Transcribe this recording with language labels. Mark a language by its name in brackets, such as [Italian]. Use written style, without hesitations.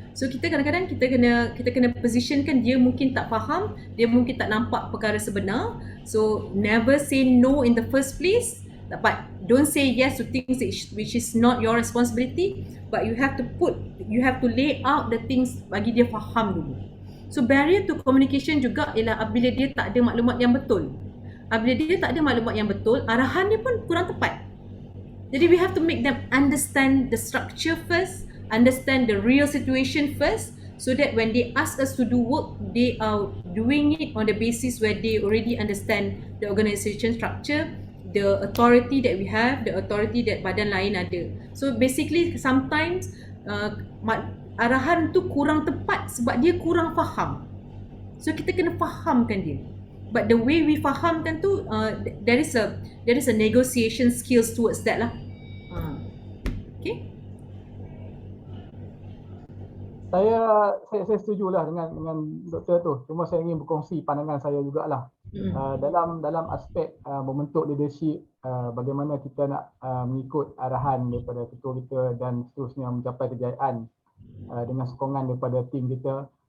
[Malay] So kita kadang-kadang kita kena positionkan dia mungkin tak faham, dia mungkin tak nampak perkara sebenar. [English] So never say no in the first place, but don't say yes to things which is not your responsibility, but you have to lay out the things [Malay] bagi dia faham dulu. So [English] barrier to communication [Malay] juga ialah apabila dia tak ada maklumat yang betul. Apabila dia tak ada maklumat yang betul, arahan dia pun kurang tepat. Jadi [English] we have to make them understand the structure first, understand the real situation first, so that when they ask us to do work, they are doing it on the basis where they already understand the organisation structure, the authority that we have, the authority that [Malay] badan lain ada. [English] So basically sometimes [Malay] arahan tu kurang tepat sebab dia kurang faham. [English] So [Malay] kita kena fahamkan dia. [English] But the way we [Malay] fahamkan tu, [English] there is a negotiation skills towards that lah. Okay. [Malay] Saya setujulah dengan doktor tu. Cuma saya ingin berkongsi pandangan saya jugalah. Dalam aspek membentuk leadership, bagaimana kita nak mengikut arahan daripada ketua kita dan seterusnya mencapai kejayaan dengan sokongan daripada tim kita.